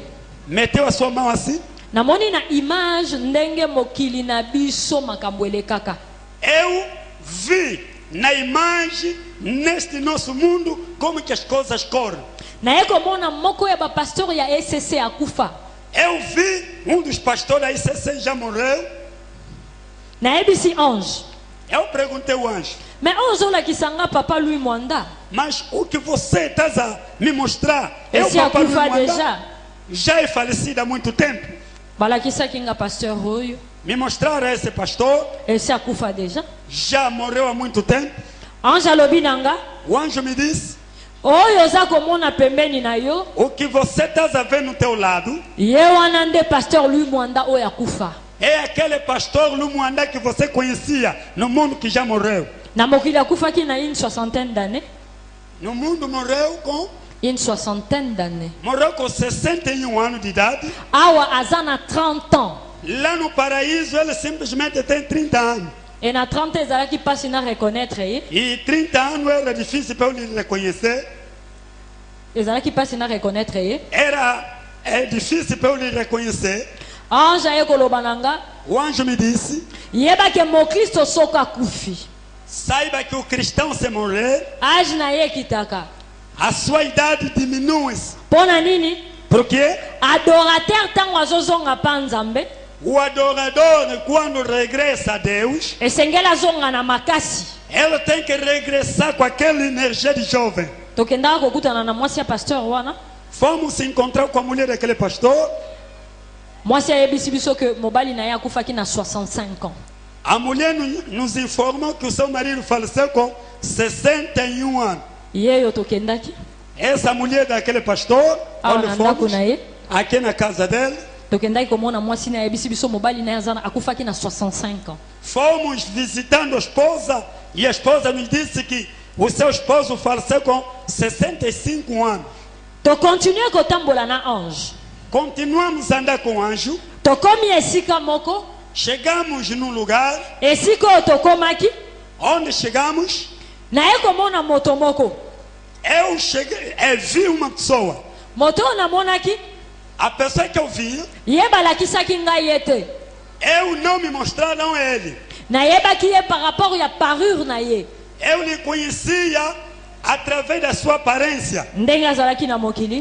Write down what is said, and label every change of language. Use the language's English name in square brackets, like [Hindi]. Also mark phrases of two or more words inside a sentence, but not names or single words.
[Portuguese] Meteu a sua mão assim. [Lingala] Namoni na image ndenge mokili na biso makambo elekaka. [Portuguese] Eu vi na imagem, neste nosso mundo, como que as coisas correm. [Lingala] Naye komona moko ya bapasteur ya ECC akufa. [Portuguese] Eu vi dos pastores da ICC já morreu. [Lingala] Nayebisi ange. [Portuguese] Eu perguntei ao anjo: [Lingala] Mais ozolakisa nga papa Louis Mwanda. [Portuguese] mas o que você está a me mostrar? Esse Papai [Lingala] akufa Luiz Mwanda, deja. [Portuguese] já é falecido há muito tempo. [Lingala] Balakisaki nga pasteur oyo. [Portuguese] Me mostraram esse pastor, [Lingala] Esse akufa deja. [Portuguese] já morreu há muito tempo. [Lingala] Ange alobi na nga. [Portuguese] O anjo me disse: [Lingala] Oyo oza komona pembeni na yo. [Portuguese] o que você está a ver no teu lado [Lingala] Ye wana nde pasteur Louis Mwanda oyo akufa. [Portuguese] é aquele pastor Lumwanda que você conhecia no mundo que já morreu. [Lingala] Na mokili akufaki na [French] une soixantaine d'années. [Portuguese] No mundo morreu com [French] Une soixantaine d'années. [Portuguese] morreu com 61 anos de idade. [Lingala] Awa aza na 30 ans. [Portuguese] Lá no paraíso ele simplesmente tem 30 anos. [Lingala] Et na 30 ans ezalaki mpasi na reconnaître ye. [Portuguese] E 30 anos era difícil para ele reconhecer. [Lingala] Ezalaki mpasi na reconnaître ye. [Portuguese] É difícil para ele reconhecer. [Lingala] Ange aye koloba na nga. [Portuguese] O anjo me disse: [Lingala] Yebake mokristo soko akufi. [Portuguese] saiba que o cristão se morrer, [Lingala] Age na ye ekitaka. [Portuguese] a sua idade diminui. [Lingala] Mpo na nini? [Portuguese] Porque [Lingala] Adorateur ntango azozonga mpa nzambe [Portuguese] o adorador, quando regressa a Deus, [Lingala] esengeli azonga na makasi. [Portuguese] ele tem que regressar com aquela energia de jovem. [Lingala] Tokendaka kokutana na mwasi ya pasteur wana. [Portuguese] Fomos se encontrar com a mulher daquele pastor. [Lingala] Mwasi ayebisi biso ke mobali na ye akufaki na 65 ans. [Portuguese] A mulher nos informou que o seu marido faleceu com 61 anos. [Lingala] Yeyo tokendaki. [Portuguese] Essa mulher daquele pastor, [Lingala] Awa [Portuguese] onde [Lingala] na ndako [Portuguese] fomos, [Lingala] na ye. [Portuguese] aqui na casa dele, [Lingala] Tokendaki komona mwasi na ayebisi biso mobali na ye akufaki na 65 ans. [Portuguese] fomos visitando a esposa e a esposa nos disse que o seu esposo faleceu com 65 anos. [Lingala] Tokontinue kotambola na ange. [Portuguese] Continuamos a andar com o anjo. [Lingala] Tokomi esika moko. [Portuguese] Chegamos num lugar. [Lingala] Esika oyo tokomaki. [Portuguese] Onde chegamos, [Lingala] Naye komona moto moko. [Portuguese] eu vi uma pessoa. [Lingala] Moto oyo namonaki. [Portuguese] A pessoa que eu vi, [Lingala] Ye balakisaki ngai ye te. [Portuguese] eu não me mostraram ele. [Lingala] Nayebaki ye [French] par rapport [Lingala] ya parure na ye. [Portuguese] Eu lhe conhecia através da sua aparência. [Lingala] Ndenge azalaki na mokili.